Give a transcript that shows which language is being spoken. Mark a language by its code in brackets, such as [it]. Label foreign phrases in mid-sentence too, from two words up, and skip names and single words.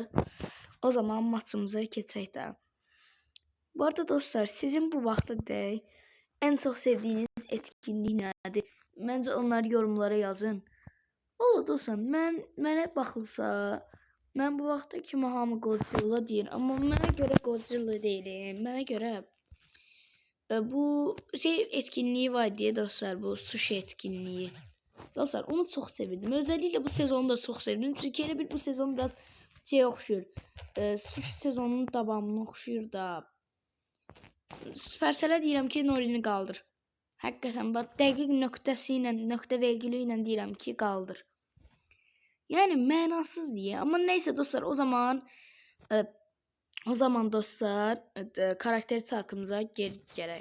[az] O zaman maçımıza keçək də. Bu arada dostlar sizin bu vaxta dək [tr] en çok sevdiğiniz etkinlik [az] nədir? Məncə onları yorumlara yazın. Valla dostlar mənə baxılsa, mən bu vaxta kimi hamı Godzilla deyir, amma mənə görə Godzilla deyiləm. Mənə görə bu [tr] etkinliği var diye [az] dostlar, bu sushi etkinliği. [tr] Dostlar onu çok sevdim. Özellikle bu sezonu da çok sevdim. Çünkü hele bu sezon biraz oxşuyur. [az] Sushi sezonunun davamını oxşuyur da. Supercell'e deyirəm ki, Norini qaldır. Həqiqətən bax dəqiq nöqtəsi ilə, nöqtə vergülü ilə deyirəm ki, qaldır. Yəni mənasız deyə. Amma neyse dostlar, o zaman dostlar karakter çarkımıza geri gələk.